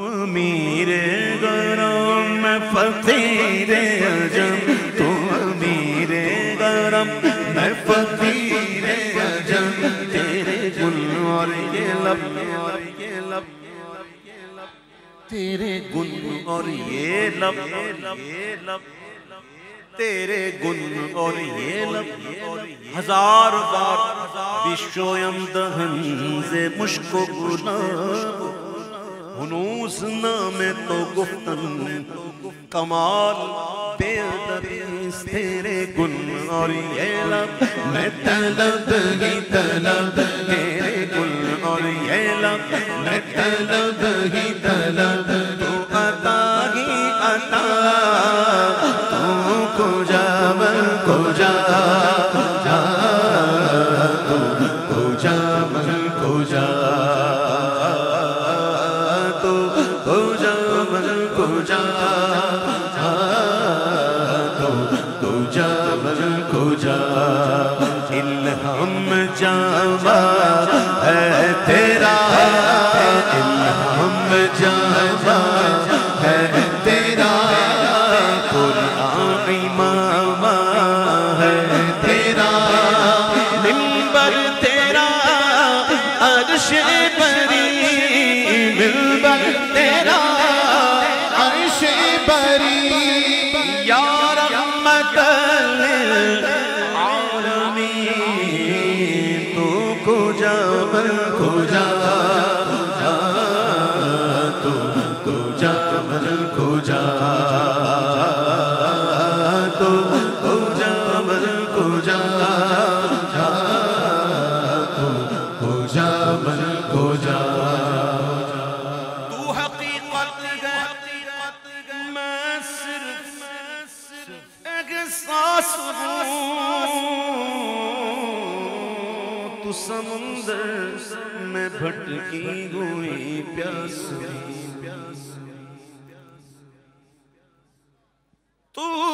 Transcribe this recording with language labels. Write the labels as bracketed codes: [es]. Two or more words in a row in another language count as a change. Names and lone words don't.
[ur] امیر گرم میں فقیر عجم، تو امیر گرم میں فقیر عجم، تیرے گل اور یہ لب، تیرے گل اور یہ لب، تیرے گل اور یہ لب، [fa] ہزار بار بشویم دہن ز مشک و گلاب، ہنوز نام تو گفتن کمال بے ادبیست، [ur] تیرے گل اور یہ لب، میں طلب ہی طلب، تیرے گل اور یہ لب، میں طلب ہی طلب، تو عطا ہی عطا، [fa] تو کجا من کجا، تو کجا من کجا، تو کجا من کجا، تو کجا من کجا، [ur] الہم جامع ہے تیرا، الہم جامع ہے تیرا، قرآن امام ہے تیرا، منبر تیرا عرش بری، منبر تیرا عرش بری، یا رحمت للعالمین، [fa] تو کجا من کجا، تو کجا من کجا، تو کجا من کجا، تو کجا من کجا، [ur] تو حقیقت ہے میں صرف احساس ہوں، تو سمندر میں بھٹکی ہوئی پیاس، تو